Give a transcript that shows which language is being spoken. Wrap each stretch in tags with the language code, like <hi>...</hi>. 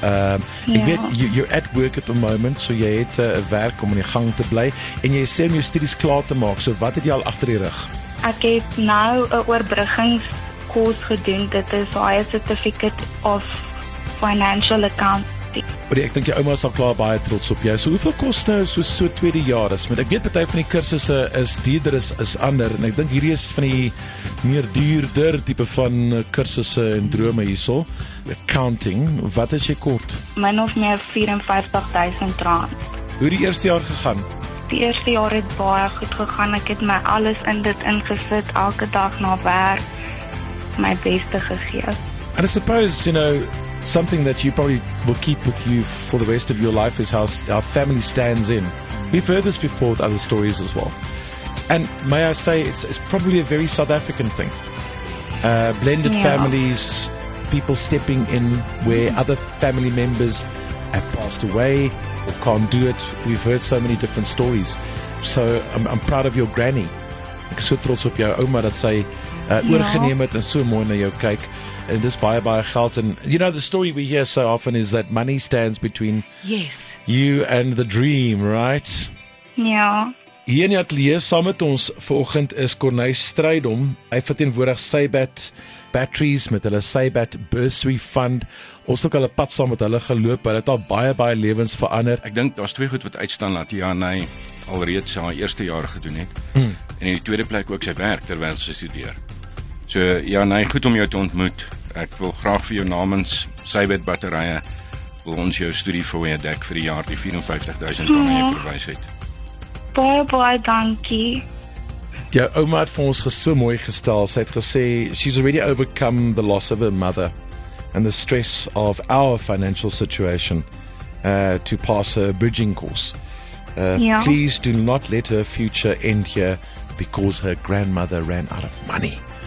<af>Ek weet,</af> <en>you're at work at the moment,</en> <af>so jy het 'n werk om in die gang te bly, en jy sê om jou studies klaar te maak, so wat het jy al agter die rug? Ek het nou 'n oorbruggingskoers gedoen, dit is Higher Certificate of Financial Accounting. Ek dink jou ouma is al klaar baie trots op jou. So hoeveel kos nou so tweede jaar is? Ek weet party van die kursusse is duurder as ander, en ek dink hierdie is van die meer duurder tipe van kursusse en drome hierso. Accounting, wat is jy kort? Min of meer R54,000. Hoe het die eerste jaar gegaan? Die eerste jaar het baie goed gegaan. Ek het my alles in dit ingesit, elke dag na werk, my beste gegee.</af> <en>And I suppose, something that you probably will keep with you for the rest of your life is how our family stands in. We've heard this before with other stories as well. And may I say, it's probably a very South African thing. Blended families, people stepping in where other family members have passed away or can't do it. We've heard so many different stories. So I'm proud of your granny.</en> <af>Ek is so trots op jou ouma dat sy oorgeneem het en so mooi na jou kyk. And dis baie geld.</af> <en>And the story we hear so often is that money stands between you and the dream, right?</en> <af>Ja. Hier in die ateljee saam met ons vanoggend is Corneille Strydom. Hy verteenwoordig Saybat Batteries met hulle Saybat Bursary Fund. Ons het ook al 'n pad saam met hulle geloop. Hulle het al baie lewens verander. Ek dink daar's twee goed wat uitstaan dat Janey alreeds haar eerste jaar gedoen het. En in die tweede plek ook sy werk terwyl sy studeer. So Janey, goed om jou te ontmoet. Ek wil graag vir jou namens Saybat Batterye wil ons jou studie vir dek vir die jaar die R54,000 jy verwys het. Baie dankie. Jou ouma het vir ons so mooi gestel. Sy het gesê</af> <en>she's already overcome the loss of her mother and the stress of our financial situation to pass her bridging course. Please do not let her future end here because her grandmother ran out of money.</en>